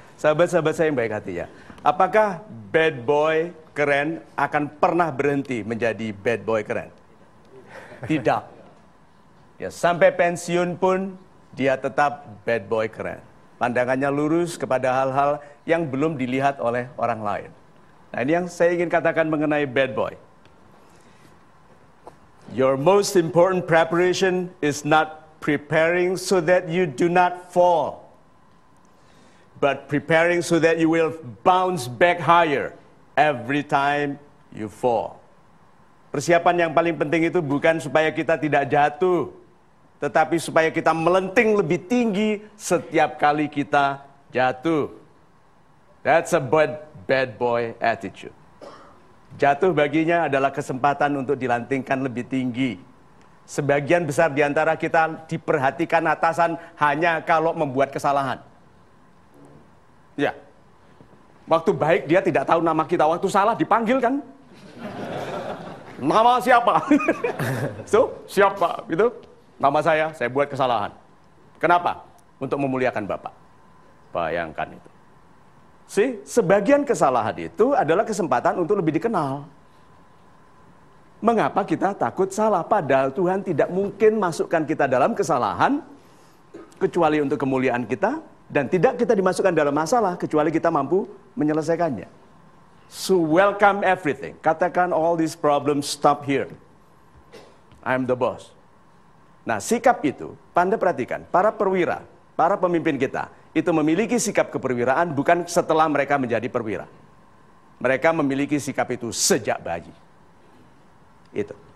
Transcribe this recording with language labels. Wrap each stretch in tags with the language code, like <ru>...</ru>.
<id>Sahabat-sahabat saya yang baik hatinya. Apakah bad boy keren akan pernah berhenti menjadi bad boy keren? Tidak. Ya, sampai pensiun pun dia tetap bad boy keren. Pandangannya lurus kepada hal-hal yang belum dilihat oleh orang lain. Nah, ini yang saya ingin katakan mengenai bad boy.</id> <en>Your most important preparation is not preparing so that you do not fall, but preparing so that you will bounce back higher every time you fall.</en> <id>Persiapan yang paling penting itu bukan supaya kita tidak jatuh, tetapi supaya kita melenting lebih tinggi setiap kali kita jatuh.</id> <en>That's a bad boy attitude.</en> <id>Jatuh baginya adalah kesempatan untuk dilantingkan lebih tinggi. Sebagian besar di antara kita diperhatikan atasan hanya kalau membuat kesalahan. Ya, waktu baik dia tidak tahu nama kita, waktu salah dipanggil kan? Nama siapa? So, siapa? Gitu. Nama saya buat kesalahan. Kenapa? Untuk memuliakan Bapak. Bayangkan itu. Sebagian kesalahan itu adalah kesempatan untuk lebih dikenal. Mengapa kita takut salah? Padahal Tuhan tidak mungkin masukkan kita dalam kesalahan, kecuali untuk kemuliaan kita, dan tidak kita dimasukkan dalam masalah, kecuali kita mampu menyelesaikannya.</id> <en>So welcome everything.</en> <id>Katakan</id> <en>all these problems stop here. I'm the boss.</en> <id>Nah, sikap itu, Anda perhatikan, para perwira, para pemimpin kita, itu memiliki sikap keperwiraan bukan setelah mereka menjadi perwira. Mereka memiliki sikap itu sejak bayi. Itu.</id>